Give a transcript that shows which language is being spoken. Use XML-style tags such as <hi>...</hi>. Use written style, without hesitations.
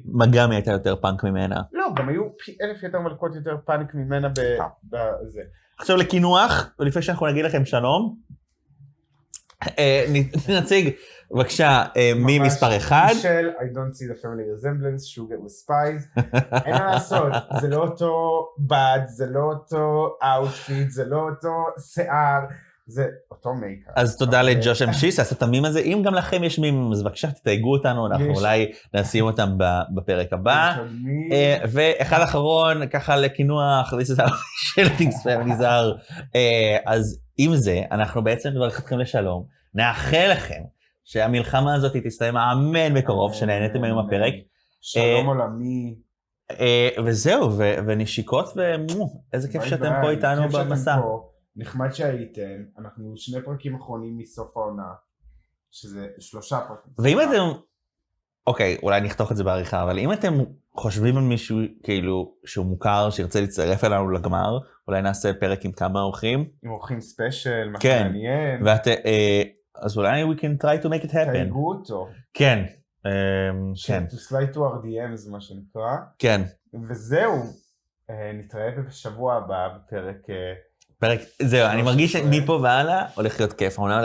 <he>מגמי הייתה יותר פאנק ממנה. לא, גם היו פי 1000 יותר מלכות יותר פאנק ממנה בזה. עכשיו לקינוח, ולפני שאנחנו נגיד לכם שלום, נציג בבקשה מי מספר 1.</he> <en>מישל, I don't see the family resemblance, sugar with spice.</en> <he>אין מה לעשות, זה לא אותו בד, זה לא אותו אאוטפיט, זה לא אותו שיער, זה אותו מייקאפ. אז תודה לג'וש אמשיס, עשה את המים הזה. אם גם לכם יש מים, אז בבקשה תתייגו אותנו, אנחנו אולי נשים אותם בפרק הבא. ואחד אחרון, ככה לקינוח,</he> <en>this is how shellings family are.</en> <he>אז עם זה, אנחנו בעצם מברך אתכם לשלום. נאחל לכם שהמלחמה הזאת תסתיים אמן בקרוב, שנהנתם היום הפרק. שלום עולמי. וזהו, ונשיקות, ואיזה כיף שאתם פה איתנו במסע. נחמד שהייתם, אנחנו 2 פרקים אחרונים מסוף העונה, שזה 3 פרקים. ואם אתם אוקיי, אולי נחתוך את זה בעריכה, אבל אם אתם חושבים על מישהו כאילו שהוא מוכר, שירצה להצטרף אלינו לגמר, אולי נעשה פרק עם כמה אורחים. עם אורחים ספיישל, מה כן. מעניין. אז אולי</he> <en>we can try to make it happen.</en> <he>תייגו אותו. כן. כן.</he> <en>To slide to our DMs,</en> <he>מה שנקרא. כן. וזהו, נתראה בשבוע הבא בפרק... זהו, אני מרגיש שמפה והלאה הולך להיות כיף.</he>